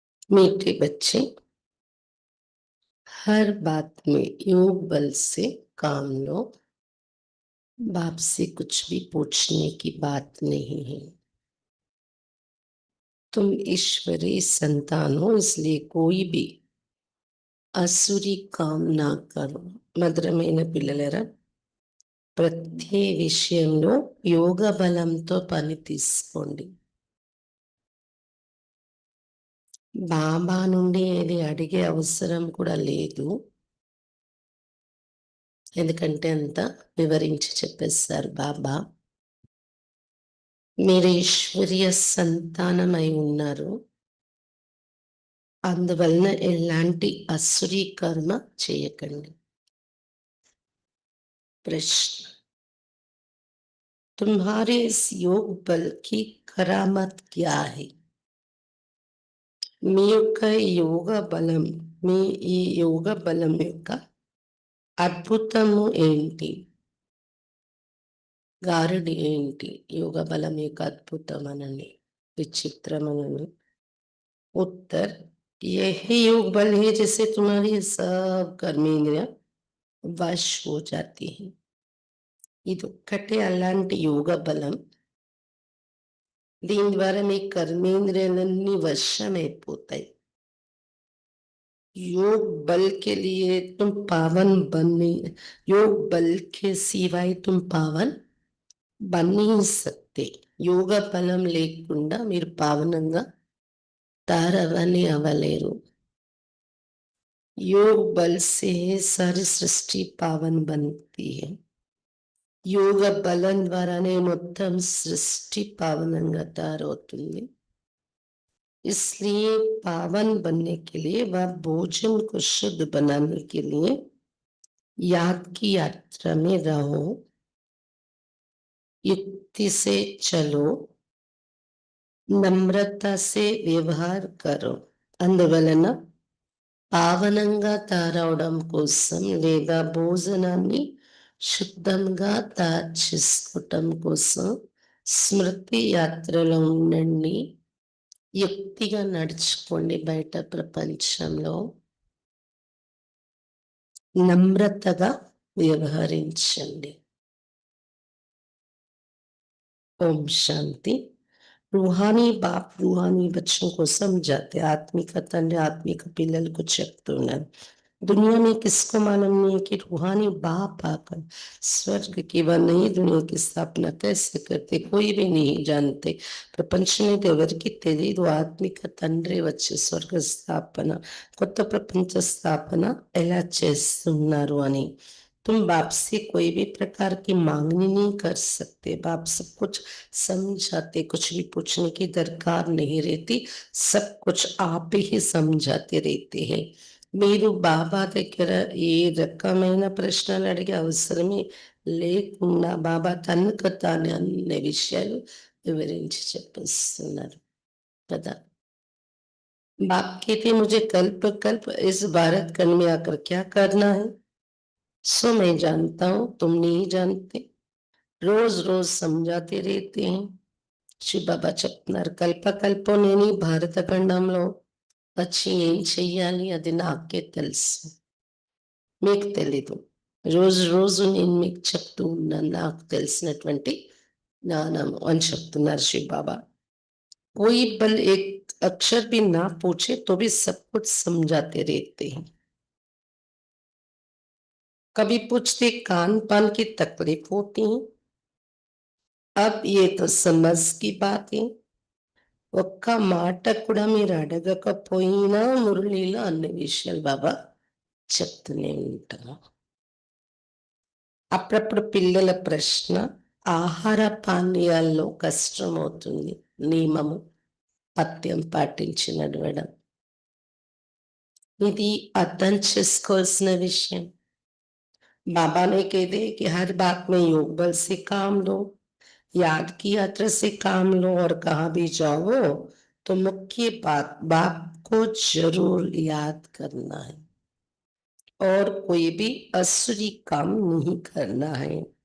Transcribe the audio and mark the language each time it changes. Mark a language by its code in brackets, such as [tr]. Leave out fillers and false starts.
[hi] मीठे बच्चे, हर बात में योग बल से काम लो। बाप से कुछ भी पूछने की बात नहीं है। तुम ईश्वरीय संतान हो, इसलिए कोई भी असुरी काम ना करो. [te] మధురమైన పిల్లలరా, ప్రతి విషయంలో యోగ బలంతో పని తీసుకోండి. బాబా నుండి ఏది అడిగే అవసరం కూడా లేదు, ఎందుకంటే అంతా వివరించి చెప్పేస్తారు బాబా. మీరు ఈశ్వరీయ సంతానమై ఉన్నారు, అందువలన ఎలాంటి అసురీ కర్మ చేయకండి. [hi] ప్రశ్న: तुम्हारे इस योग बल की करामत क्या है? [te] మీ యొక్క యోగ బలం, మీ ఈ యోగ బలం యొక్క అద్భుతము ఏంటి, గారడి ఏంటి? యోగ బలం యొక్క అద్భుతమనని, విచిత్రమనని. [hi] उत्तर: यही योग बल है जिससे तुम्हारी सब कर्मेंद्रिया वश हो जाती है. [te] ఇదొక్కటే అలాంటి యోగ బలం, దీని ద్వారా మీ కర్మేంద్రియాలన్నీ వశమైపోతాయి. [hi] योग बल के लिए तुम पावन बन नहीं, योग बल के सिवाय तुम पावन बन नहीं सकते. [te] యోగ బలం లేకుండా మీరు పావనంగా తారవని అవ్వలేరు. [hi] योग बल से सारी सृष्टि पावन बनती है. [te] యోగ బలం ద్వారానే మొత్తం సృష్టి పావనంగా తయారవుతుంది. [hi] इसलिए पावन बनने के लिए व भोजन को शुद्ध बनाने के लिए याद की यात्रा में रहो, युक्ति से चलो, नम्रता से व्यवहार करो. [te] అందువలన పావనంగా తయారవడం కోసం లేదా భోజనాన్ని శుద్ధంగా తయారు చేసుకోవటం కోసం స్మృతి యాత్రలో ఉండండి, యుక్తిగా నడుచుకోండి. బయట ప్రపంచంలో నమ్రతగా వ్యవహరించండి. ఓం శాంతి. [hi] रूहानी बाप रूहानी बच्चों को समझाते, आत्मिक [te] తండ్రి ఆత్మిక పిల్లలకు చెప్తున్నారు. [hi] दुनिया में किसको मालूम नहीं है कि रूहानी बाप आकर स्वर्ग की व नई दुनिया की स्थापना कैसे करते, कोई भी नहीं जानते. [te] ప్రపంచంలో ఎవరికి తెలియదు ఆత్మిక తండ్రి వచ్చి స్వర్గ స్థాపన, కొత్త ప్రపంచ స్థాపన ఎలా చేస్తున్నారు అని. [hi] तुम बाप से कोई भी प्रकार की मांगनी नहीं कर सकते. बाप सब कुछ समझाते, कुछ भी पूछने की दरकार नहीं रहती, सब कुछ आप ही समझाते रहते हैं. [te] మీరు బాబా దగ్గర ఏ రకమైన ప్రశ్నలు అడిగే అవసరమే లేకుండా బాబా తనకు తాను అన్ని విషయాలు వివరించి చెప్పిస్తున్నారు కదా. [hi] बाप कहते मुझे कल्प कल्प इस भारत खंड में आकर क्या करना है, सो मैं जानता हूं, तुम नहीं जानते. रोज रोज समझाते रहते हैं. [te] శివ బాబా చెప్తున్నారు, కల్పకల్పం నేను ఈ భారత ఖండంలో వచ్చి ఏం చెయ్యాలి అది నాకే తెలుసు, మీకు తెలీదు. రోజు రోజు నేను మీకు చెప్తూ ఉన్నాను నాకు తెలిసినటువంటి జ్ఞానం అని చెప్తున్నారు శివ బాబా. [hi] कोई बल एक अक्षर भी ना पूछे तो भी सब कुछ समझाते रहते हैं. कभी पूछते कान पान की तकलीफ होती है, अब ये तो समझ की बात है. [te] ఒక్క మాట కూడా మీరు అడగకపోయినా మురళిలో అన్ని విషయాలు బాబా చెప్తూనే ఉంటారు. అప్పుడప్పుడు పిల్లల ప్రశ్న, ఆహార పానీయాల్లో కష్టం అవుతుంది, నియమము పథ్యం పాటించి నడవడం, ఇది అర్థం చేసుకోవాల్సిన విషయం. [hi] बाबा ने कह दे कि हर बात में योग बल से काम लो, याद की यात्रा से काम लो, और कहाँ भी जाओ तो मुख्य बात बाप को जरूर याद करना है. और कोई भी असुरी काम नहीं करना है.